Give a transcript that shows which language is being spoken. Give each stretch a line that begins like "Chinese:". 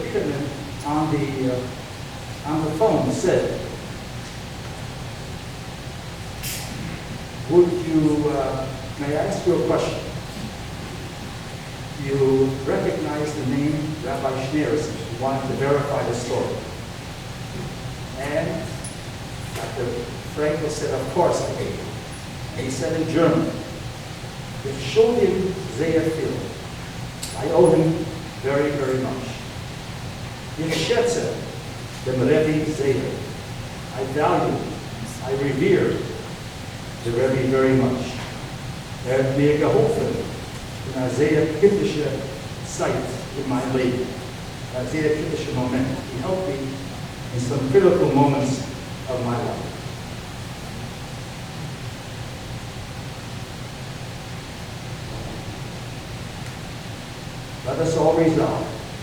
English: Biederman on the phone said, would you, may I ask you a question? You recognize the name Rabbi Schneerson. You wanted to verify the story. And Dr. Frankel said, of course I did. And he said in German,
German: "Ich schulde ihm sehr viel."
English: I owe him very, very much.
German: Ich schätze dem Rebbe sehr.
English: I value, I revere the Rebbe very much.
German: Hat mir geholfen in einer sehr kritische Zeit in my Leben. A sehr kritische Moment.
English: He helped me in some critical moments of my life. Let us all resolve.